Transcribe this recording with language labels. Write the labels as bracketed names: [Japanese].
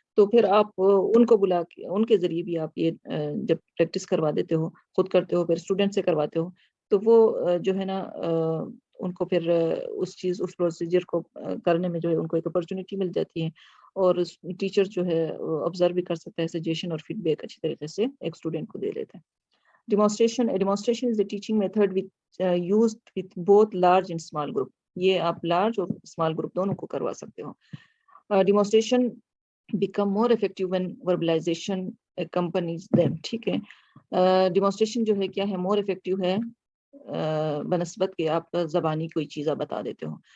[Urdu] تو پھر آپ ان کو بلا کے ان کے ذریعے بھی آپ یہ جب پریکٹس کروا دیتے ہو، خود کرتے ہو، پھر اسٹوڈنٹ سے کرواتے ہو، تو وہ جو ہے نا ان کو پھر اس پروسیجر کو کرنے میں جو ہے ان کو ایک اپرچونٹی مل جاتی ہے، اور ٹیچر جو ہے آبزرو بھی کر سکتا ہے، سجیشن اور فیڈ بیک اچھی طریقے سے ایک اسٹوڈنٹ کو دے لیتا ہے. [English] Demonstration is a teaching method which used with both large and small group. [Urdu] یہ آپ لارج اور اسمال گروپ دونوں کو کروا سکتے ہو. [English] Demonstration become more effective when verbalization accompanies them. [Urdu] ٹھیک ہے، ڈیمونسٹریشن جو ہے کیا ہے، مور افیکٹو ہے بنسبت کہ آپ زبانی کوئی چیز آپ بتا دیتے ہو.